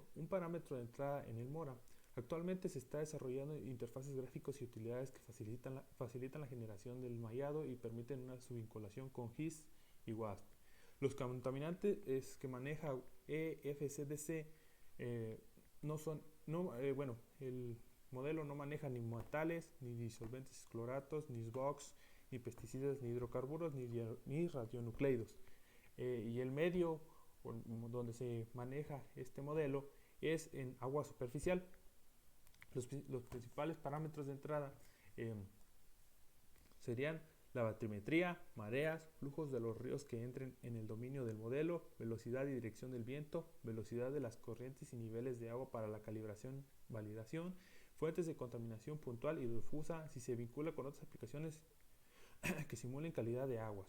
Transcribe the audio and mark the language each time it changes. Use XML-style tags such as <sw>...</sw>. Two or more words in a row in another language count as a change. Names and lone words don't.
<es>Un parámetro de entrada en el MORA. Actualmente se está desarrollando interfaces gráficos y utilidades que facilitan la generación del mallado y permiten una subvinculación con GIS y WASP. Los contaminantes que maneja EFCDC el modelo no maneja ni metales, ni disolventes cloratos, ni SBOX, ni pesticidas, ni hidrocarburos, ni radionucleidos. Y el medio donde se maneja este modelo es en agua superficial. Los principales parámetros de entrada serían la batimetría, mareas, flujos de los ríos que entren en el dominio del modelo, velocidad y dirección del viento, velocidad de las corrientes y niveles de agua para la calibración, validación, fuentes de contaminación puntual y difusa si se vincula con otras aplicaciones que simulen calidad de aguas.</es>